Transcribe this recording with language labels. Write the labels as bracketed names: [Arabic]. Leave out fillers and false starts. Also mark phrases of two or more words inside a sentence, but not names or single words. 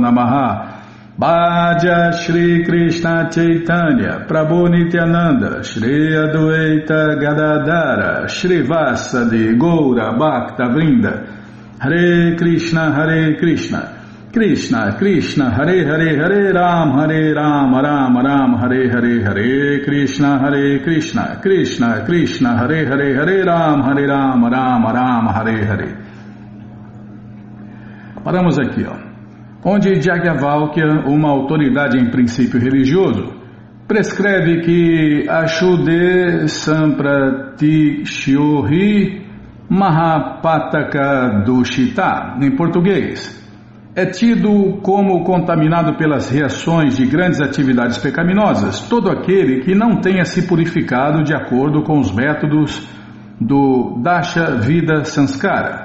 [Sanskrit] Namaha Bhaja Shri Krishna Chaitanya Prabhu Nityananda Shri Adwaita Gadadara Shri Vasadi Goura Bhakta Vrinda Hare Krishna Krishna Krishna Hare Hare Hare Ram Ram Ram Hare Hare Hare Krishna Krishna Krishna Hare Hare Hare Ram Ram Ram Hare Hare. [Portuguese] Paramos aqui, ó. Onde Yajnavalkya, uma autoridade em princípio religioso, prescreve que [Sanskrit] Ashude Sampratishyori Mahapataka Dushita, [Portuguese] em português, é tido como contaminado pelas reações de grandes atividades pecaminosas todo aquele que não tenha se purificado de acordo com os métodos do [Sanskrit] Dasha Vida Sanskara.